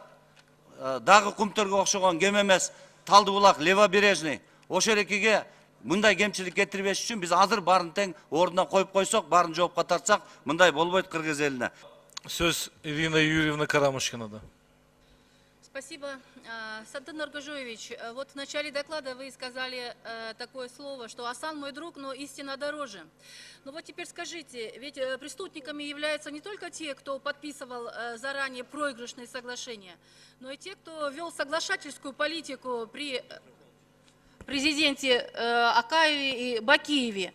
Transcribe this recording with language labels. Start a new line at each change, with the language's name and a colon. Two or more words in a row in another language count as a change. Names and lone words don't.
Kyrgyz: Дагы Кумтөргө окшогон кем эмес, Талды булак, Левобережный, ошол экиге мындай кемчилик кетирбеш үчүн биз азыр баарын тең ордуна коюп койсок, баарын жоопко тартсак, мындай болбойт Кыргыз элине. Söz Ирина Юрьевна Карамушкинада.
Russian: Спасибо. Садыр Нуркожоевич, вот в начале доклада вы сказали такое слово, что Асан мой друг, но истина дороже. Ну вот теперь скажите, ведь преступниками являются не только те, кто подписывал заранее проигрышные соглашения, но и те, кто вел соглашательскую политику при президенте Акаеве и Бакиеве.